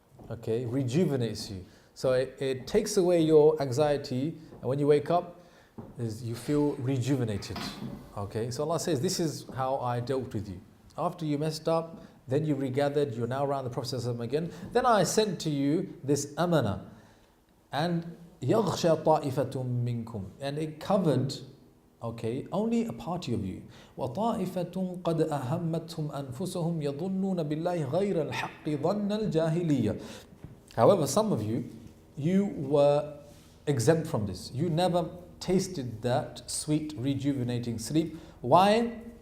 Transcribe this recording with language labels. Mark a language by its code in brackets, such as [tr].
[en] Okay, rejuvenates you. So it takes away your anxiety, and when you wake up, you feel rejuvenated. Okay, so Allah says, this is how I dealt with you. After you messed up Then you regathered, you're now around the Prophet ﷺ again. Then I sent to you this amana. And [ar] يَغْشَى طَائِفَةٌ مِّنْكُمْ. [en] And it covered, okay, only a party of you. [ar] وَطَائِفَةٌ قَدْ أَهَمَّتْهُمْ أَنفُسُهُمْ يَظُنُّونَ بِاللَّهِ غَيْرَ الْحَقِّ ظَنَّ الْجَاهِلِيَّةِ. [en] However, some of you, you were exempt from this. You never tasted that sweet, rejuvenating sleep. Why?